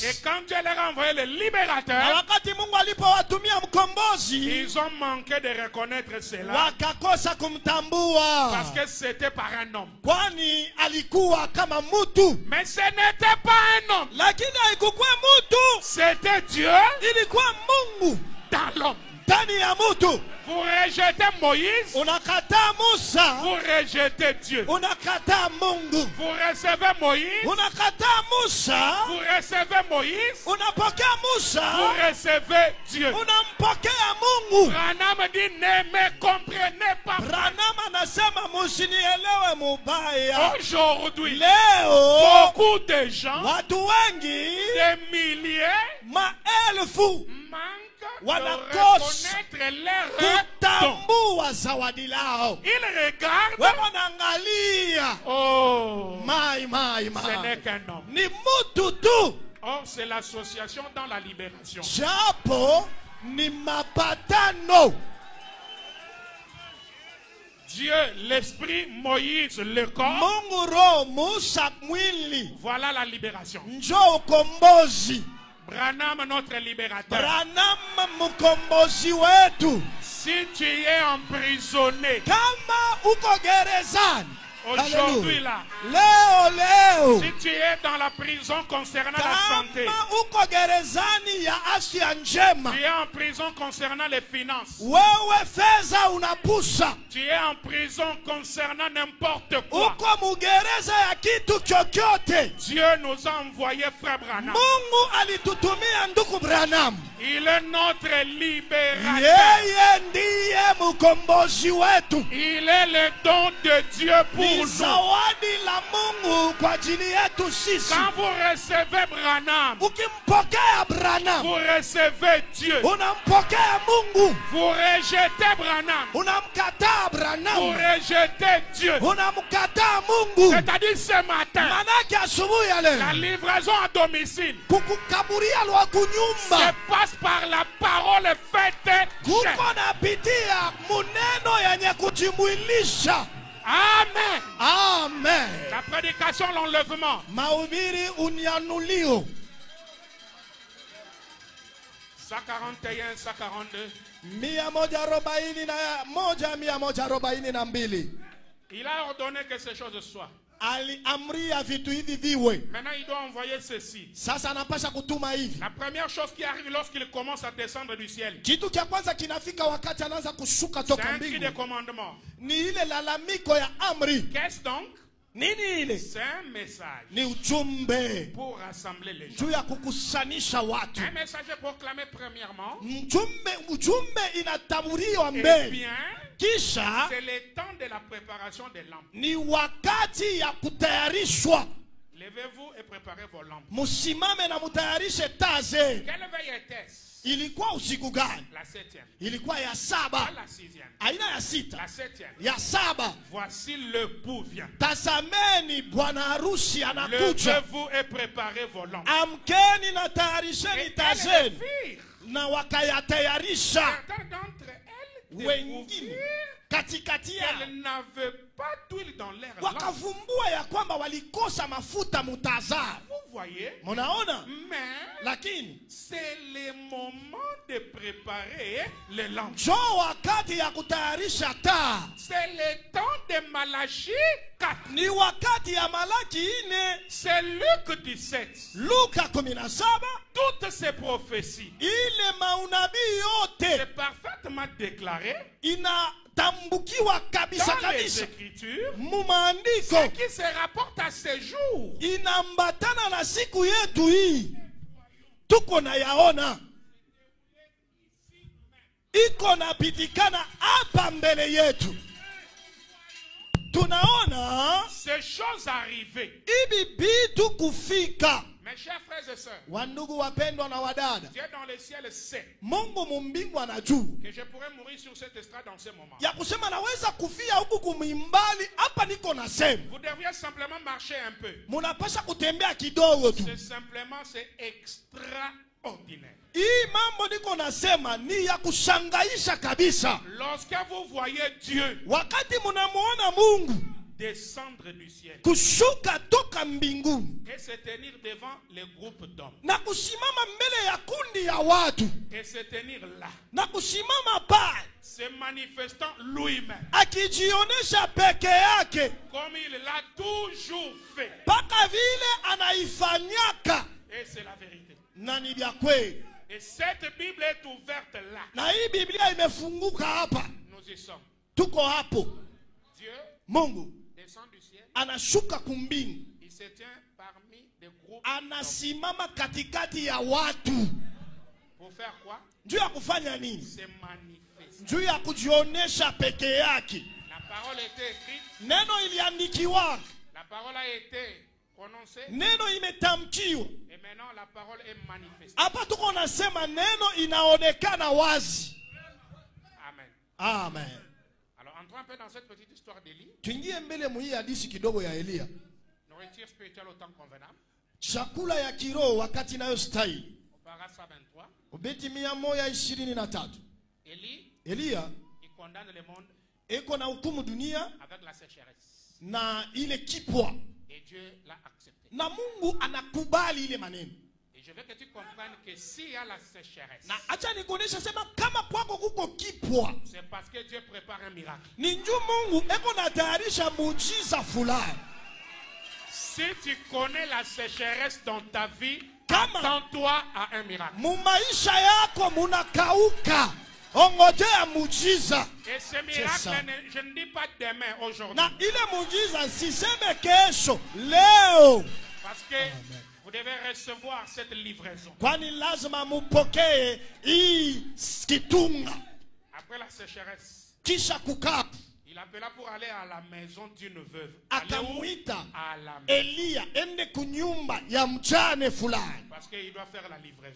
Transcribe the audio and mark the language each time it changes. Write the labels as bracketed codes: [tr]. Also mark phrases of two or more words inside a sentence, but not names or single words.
[fr] Et quand Dieu leur a envoyé le na libérateur, [sw] wakati Mungu alipowatumia mkombozi, [fr] ils ont manqué de reconnaître cela [sw] wakakosa kumtambua, [fr] parce que c'était par un homme. [sw] kwani alikuwa kama mutu, [fr] Mais ce n'était pas un homme, [sw] lakini haikukuwa mutu, [fr] c'était Dieu [sw] ilikuwa Mungu [fr] dans l'homme. [sw] ndani ya mutu. [fr] Vous rejetez Moïse, [sw] Unakataa Musa, [fr] vous rejetez Dieu. [sw] unakataa Mungu. [fr] Vous recevez Moïse, [sw] Unakataa Musa, [fr] vous recevez Moïse, [sw] unapokea [fr] vous [sw] Musa, [fr] recevez Dieu. [sw] unampokea Mungu. [fr] Branham dit, ne me comprenez pas. [sw] Branham anasema musinielewe mubaya. [fr] Aujourd'hui, [sw] Leo [fr] beaucoup de gens, [sw] watu wengi, [fr] des milliers, [sw] maelfu, [fr] manquent de [sw] wanakosa [fr] reconnaître leur don. [sw] kutambua zawadi lao. [fr] Ils regardent, [sw] Wewe naangalia, [fr] oh, [sw] mai [fr] ce n'est qu'un homme. [sw] ni mutu tu, [fr] Or, c'est l'association dans la libération. [sw] japo ni mapatano. [fr] Dieu, l'esprit, Moïse, le corps. [sw] Mungu roho, Musa mwili, [fr] Voilà la libération. [sw] njoo ukombozi. [fr] Branham, notre libérateur. [sw] Branham mkombozi wetu. [fr] Si tu es emprisonné, [sw] Kama uko gerezani, [fr] Aujourd'hui là, [sw] Leo. [fr] si tu es dans la prison concernant la santé, [sw] Kama uko gerezani ya afya njema, [fr] tu es en prison concernant les finances, [sw] wewe fedha unapusa, [fr] tu es en prison concernant n'importe quoi, [sw] uko mugereza ya kitu chochote, [fr] Dieu nous a envoyé frère Branham. [sw] Mungu alitutumia ndugu Branham. [fr] Il est notre libérateur. [sw] Yeye ndiye mkombozi wetu. [fr] Il est le don de Dieu pour [sw] Ni [fr] nous. [sw] zawadi la Mungu kwa ajili yetu sisi. [fr] Quand vous recevez Branham, [sw] Ukimpokea Branham, [fr] vous recevez Dieu. [sw] unampokea Mungu. [fr] Vous rejetez Branham, [sw] Unamkataa [fr] vous [sw] Branham, [fr] rejetez Dieu. [sw] unamkataa Mungu. [fr] C'est-à-dire ce matin, [sw] Manake asubuhi ya [fr] la [sw] leo [fr] livraison à domicile [sw] kukukaburia lwa [fr] se [sw] kunyumba [fr] passe par la parole faite. [sw] kuko napitia muneno yenye kujimwilisha. [fr] Amen. [sw] Amen. [fr] La prédication, l'enlèvement. [sw] Mahubiri unyanulio [fr] 141, 142. [sw] 141, 142. [fr] Il a ordonné que ces choses soient. [sw] Aliamria vitu hivi viwe. [fr] Maintenant, il doit envoyer ceci. [sw] Sasa anapasha kutuma hivi. [fr] La première chose qui arrive lorsqu'il commence à descendre du ciel, [sw] Kitu cha kwanza kinafika wakati anaanza kushuka [fr] c'est [sw] toka [fr] un cri de [sw] mbingu. [fr] commandement. [sw] Ni ile lalamiko ya amri. [fr] Qu'est-ce donc? [sw] Nini ile? [fr] C'est un message [sw] Ni ujumbe [fr] pour rassembler les gens. [sw] juu ya kukusanisha watu. [fr] Un message est proclamé premièrement. [sw] Ujumbe inataburiwa [fr] Et [sw] mbele. [fr] bien, [sw] Kisha [fr] c'est le temps de la préparation des lampes. [sw] ni wakati ya kutayarishwa. [fr] Levez-vous et préparez vos lampes. [sw] Musimame na mutayarishe taa zenu. [fr] Quelle veille était-ce? [sw] Ilikuwa usiku gani? [fr] La 7e. [sw] Ilikuwa ya [fr] Pas [sw] saba. [fr] la 6e. [sw] Aina ya sita. [fr] La 7e. [sw] Ya saba. [fr] Voici le bout vient. [sw] Tazameni bwana harusi anakuja. [fr] Levez-vous et préparez vos lampes. [sw] Amkeni na [fr] Et [sw] tayarisheni taa [fr] elles [sw] zenu. [fr] firent. [sw] Na wakayatayarisha. [fr] Certains d'entre elles [sw] Wengine [fr] découvrirent [sw] katikati yao [fr] qu'elles n'avaient pas d'huile dans leur lampe. [sw] wakavumbua ya kwamba walikosa mafuta mutazao. [fr] Vous voyez? [sw] Munaona? [fr] Mais [sw] Lakini [fr] c'est le moment de préparer les lampes. [sw] jo wakati ya kutayarisha taa. [fr] C'est le temps de Malachie 4. [sw] Ni wakati ya Malaki 4. [fr] C'est Luc 17. [sw] Luka 17. [fr] Toutes ces prophéties, [sw] Ile maunabii yote [fr] c'est parfaitement déclaré [sw] inatambukiwa kabisa [fr] dans les [sw] kabisa [fr] Écritures. [sw] mu maandiko. [fr] Ce qui se rapporte à ce jour. [sw] Inambatana na siku yetu hii tuko na yaona, iko napitikana hapa mbele yetu. Tunaona [fr] Ces choses arrivées. [sw] hivi vitu kufika. [fr] Mes chers frères et sœurs, [sw] Wandugu wapendwa na wadada, [fr] Dieu dans le ciel sait [sw] Mungu mumbingu anajua [fr] que je pourrais mourir sur cette estrade dans ce moment. [sw] ya kusema naweza kufia huku kumimbali. Hapa niko na sema [fr] Vous devriez simplement marcher un peu. [sw] munapasha kutembea kidogo tu. [fr] C'est simplement, c'est extraordinaire. [sw] Hii mambo niko nasema ni ya kushangaisha kabisa. [fr] Lorsque vous voyez Dieu [sw] Wakati munamuona Mungu [fr] descendre du ciel [sw] kushuka toka mbinguni [fr] et se tenir devant les groupes d'hommes [sw] na kusimama mbele ya kundi ya watu [fr] et se tenir là, [sw] na kusimama pale [fr] se manifestant lui-même [sw] akijionesha peke yake [fr] comme il l'a toujours fait. [sw] mpaka vile anaifanyaka, [fr] Et c'est la vérité. [sw] na ni vya kweli. [fr] Et cette Bible est ouverte là. [sw] Na hii Biblia imefunguka hapa, [fr] Nous y sommes. [sw] tuko hapo. [fr] Dieu [sw] Mungu [fr] descend du ciel. [sw] anashuka kumbingu, [fr] Il se tient parmi des groupes d'hommes. [sw] anasimama katikati ya watu. [fr] Pour faire quoi? [sw] Juu ya kufanya nini? [fr] Se manifester. [sw] Juu ya kujionesha peke yake. [fr] La parole était écrite. [sw] Neno iliandikiwa, [fr] La parole a été prononcée. [sw] neno imetamkiwa. [fr] Et maintenant la parole est manifestée. [sw] Hapa tuko nasema neno inaonekana wazi. [fr] Amen. [sw] Amen. [fr] Alors entrons un peu dans cette petite histoire d'Élie. [sw] Tuingie mbele muhii hadithi kidogo ya Elia. [fr] Nourriture spirituelle au temps convenable. [sw] Chakula ya kiroho wakati inayostahili. [fr] Au paragraphe 123. [sw] Ubeti 123. [fr] Élie, [sw] Elia [fr] il condamne le monde [sw] eko na hukumu dunia [fr] avec la sécheresse. [sw] na ile kipwa, [fr] Et Dieu l'a accepté. [sw] na Mungu anakubali ile maneno. [fr] Et Je veux que tu comprennes que s'il y a la sécheresse, [sw] Na acha nikuonesha sema kama kwako kuko kipwa, [fr] c'est parce que Dieu prépare un miracle. [sw] ni nju Mungu eko natayarisha muujiza fulani. [fr] Si tu connais la sécheresse dans ta vie, [sw] Kama- [fr] attends-toi à un miracle. [sw] Mumaisha yako munakauka, ongojea muujiza. [fr] Et ce ça. miracle, je ne dis pas demain, aujourd'hui. [sw] Na ile muujiza siseme kesho, leo. [fr] Parce que vous devez recevoir cette livraison. [sw] Kwani lazima mupokee hii kitunga. [fr] Après la sécheresse, [sw] Kisha kukaa [fr] il appela pour aller à la maison d'une veuve. Aller où? [sw] akamwita [fr] À la maison. [sw] Eliya ende kunyumba ya mjane fulani, [fr] Parce qu'il doit faire la livraison.